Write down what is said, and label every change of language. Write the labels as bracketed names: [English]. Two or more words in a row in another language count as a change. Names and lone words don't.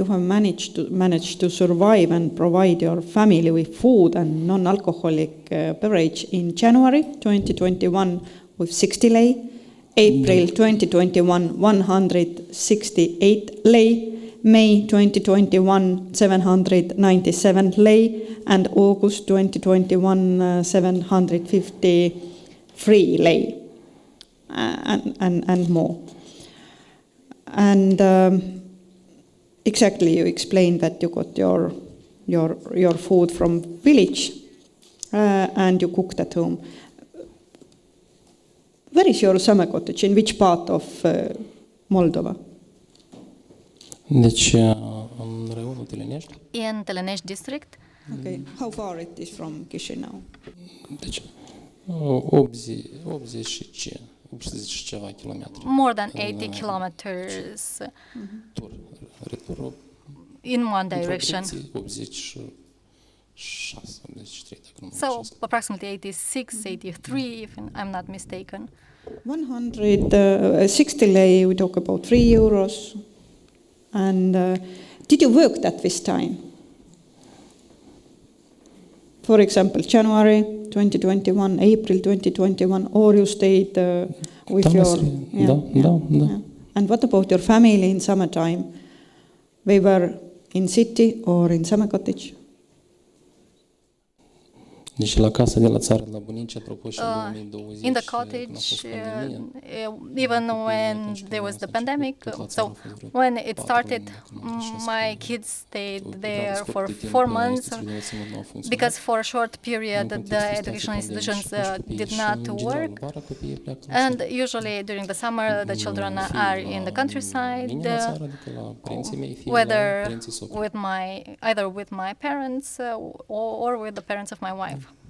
[English] have managed to survive and provide your family with food and non-alcoholic beverage in January 2021 with 60 lei, April 2021 168 lei, May 2021 797 lei, and August 2021 753 lei, and more. And exactly, you explained that you got your food from village and you cooked at home. Where is your summer cottage? In which part of Moldova? [Romanian] Deci, în raionul Telenești. [English] In Telenești district. Okay. How far it is from Chisinau? [Romanian] Deci, 80 și ceva kilometri. [English] More than 80 kilometers. [Romanian] Retur. [English] In one direction. 86, 83, [Romanian] dacă nu [English] So approximately 86, 83, if I'm not mistaken. 160 lei, we talk about €3. And did you work that this time? For example, January 2021, April 2021, or you stayed with your... [Romanian] Da. [English] And what about your family in summertime? They were in city or in summer cottage? [Romanian] Deci la casa de la țară, la bunici, apropo și în 2020, [English] In the cottage, even when there was the pandemic, so when it started, my kids stayed there for 4 months because for a short period the educational institutions did not work, and usually during the summer the children are in the countryside, whether either with my parents or with the parents of my wife.